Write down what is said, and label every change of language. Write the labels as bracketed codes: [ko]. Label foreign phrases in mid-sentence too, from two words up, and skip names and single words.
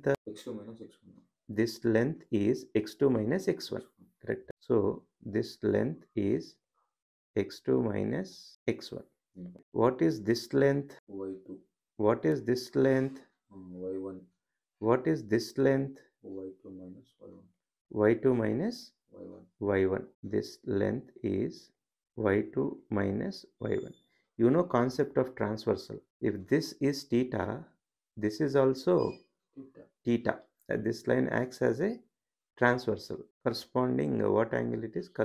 [en] X2 minus X1. This length is x2 minus x1. Correct. So this length is x2 minus x1. What is this length? Y2. What is this length? Y1. What is this length? Y2 minus Y1. Y2 minus Y1. Y1. This length is Y2 minus Y1. You know concept of transversal. If this is theta, this is also theta. This line acts as a transversal. Corresponding what angle it is?